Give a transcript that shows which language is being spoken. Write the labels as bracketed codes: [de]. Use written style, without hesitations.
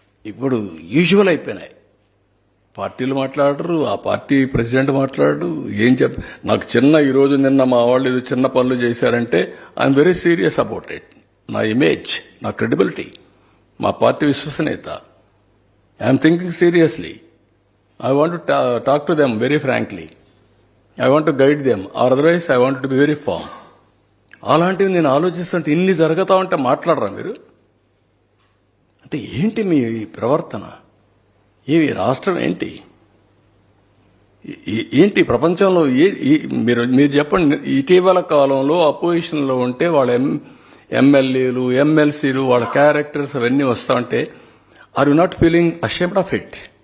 [te] ఇప్పుడు యూజువల్ అయిపోయినాయి. పార్టీలు మాట్లాడరు, ఆ పార్టీ ప్రెసిడెంట్ మాట్లాడరు. ఏం నాకు ఈరోజు నిన్న మా వాళ్ళు ఏదో చిన్న పనులు చేశారంటే [en] I'm very serious about it. [te] నా ఇమేజ్, నా క్రెడిబిలిటీ, మా పార్టీ విశ్వసనీయత, [en] I'm thinking seriously. I want to talk to them very frankly. I want to guide them, or otherwise I want to be very firm. [te] అలాంటివి నేను ఆలోచిస్తుంటే ఇన్ని జరుగుతా ఉంటే మాట్లాడరా మీరు? అంటే ఏంటి మీ ప్రవర్తన? ఏవి రాష్ట్రం ఏంటి? ఏంటి ప్రపంచంలో మీరు చెప్పండి. ఇటీవల కాలంలో అపోజిషన్లో ఉంటే వాళ్ళ ఎమ్మెల్యేలు, ఎమ్మెల్సీలు, వాళ్ళ క్యారెక్టర్స్ అవన్నీ వస్తా ఉంటే [en] Are you not feeling ashamed of it?